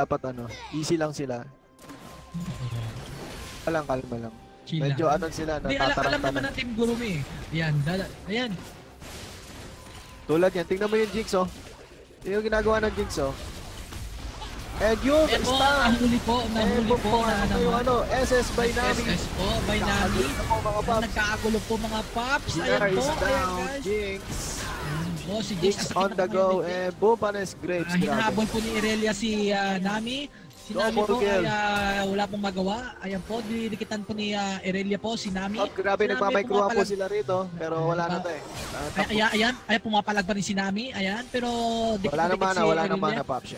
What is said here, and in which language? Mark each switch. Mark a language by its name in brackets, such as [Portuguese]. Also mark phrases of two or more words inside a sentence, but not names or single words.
[Filipino] Dapat easy lang sila. Kalma lang. Medyo sila, alam naman ng Team Gurumi. Ayan. Tulad yan, tingnan mo yung Jinx, yung ginagawa ng Jinx, And yung nahuli po yung SS by Nami. SS po by Nami. Nagkakagulo po mga paps. Ayan po, guys. Jinx. Si Jinx [English] on the go and Bumpanes Graves. [Filipino] Hinahabol po ni Irelia si Nami. Si Nami po ay wala pong magawa. Ayan po, dinidikitan po ni Irelia po si Nami. Grabe, nagmamicroan po sila rito. Pero wala na Ayan, pumapalag pa rin si Nami. Ayan, pero wala naman na Popshen.